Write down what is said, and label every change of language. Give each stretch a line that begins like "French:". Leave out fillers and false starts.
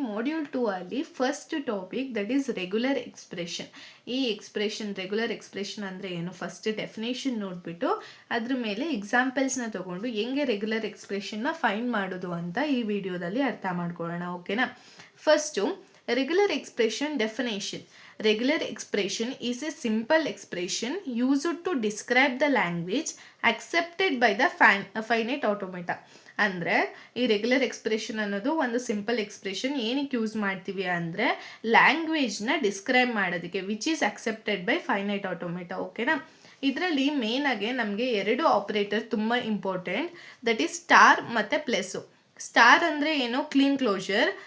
English: Module 2 ಅಲ್ಲಿ first topic that is regular expression.
Kannada: ಈ expression regular expression ಅಂದರೆ ಏನು, ಫಸ್ಟ್ ಡೆಫಿನೇಷನ್ ನೋಡಿಬಿಟ್ಟು ಅದ್ರ ಮೇಲೆ ಎಕ್ಸಾಂಪಲ್ಸ್ನ ತೊಗೊಂಡು ಹೆಂಗೆ ರೆಗ್ಯುಲರ್ ಎಕ್ಸ್ಪ್ರೆಷನ್ನ ಫೈಂಡ್ ಮಾಡೋದು ಅಂತ ಈ ವಿಡಿಯೋದಲ್ಲಿ ಅರ್ಥ ಮಾಡ್ಕೊಳ್ಳೋಣ. ಓಕೆನಾ? First regular expression definition.
English: Regular expression is a simple expression used to describe the language accepted by the finite automata.
Kannada: ಅಂದರೆ ಈ ರೆಗ್ಯುಲರ್ ಎಕ್ಸ್ಪ್ರೆಷನ್ ಅನ್ನೋದು ಒಂದು ಸಿಂಪಲ್ ಎಕ್ಸ್ಪ್ರೆಷನ್. ಏನಕ್ಕೆ ಯೂಸ್ ಮಾಡ್ತೀವಿ ಅಂದರೆ ಲ್ಯಾಂಗ್ವೇಜ್ನ ಡಿಸ್ಕ್ರೈಬ್ ಮಾಡೋದಕ್ಕೆ,
English: Which is accepted by finite automata.
Kannada: ಓಕೆನಾ? ಇದರಲ್ಲಿ ಮೇನಾಗಿ ನಮಗೆ ಎರಡು ಆಪ್ರೇಟರ್ ತುಂಬ ಇಂಪಾರ್ಟೆಂಟ್,
English: that is
Kannada: ಸ್ಟಾರ್ ಮತ್ತು ಪ್ಲಸ್ಸು. ಸ್ಟಾರ್ ಅಂದರೆ ಏನು? Clean closure.